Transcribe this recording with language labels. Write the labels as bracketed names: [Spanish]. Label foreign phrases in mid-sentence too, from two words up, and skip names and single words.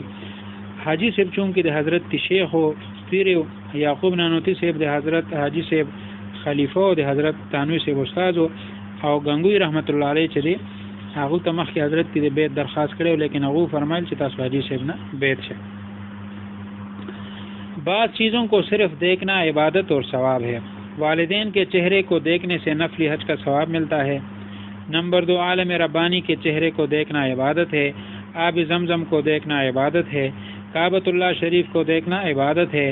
[Pashto] حاجی صاحب چون کې د حضرت شیخ او پیر یعقوب نانوتوی صاحب د حضرت حاجی صاحب خلیفہ او د حضرت تھانوی صاحب استاد او گنگوئی رحمت الله علیه چې دی هغه ته مخکې حضرت دې بیعت درخواست کړو، لیکن هغه فرمایل چې تاسو حاجی صاحب نه بیعت شه۔ [Urdu] بعض چیزوں کو صرف دیکھنا عبادت اور ثواب ہے۔ والدین کے چہرے کو دیکھنے سے نفلی حج کا ثواب ملتا ہے۔ نمبر 2، عالم ربانی کے چہرے کو دیکھنا عبادت ہے۔ آب زمزم کو دیکھنا عبادت ہے۔ کعبۃ اللہ شریف کو دیکھنا عبادت ہے۔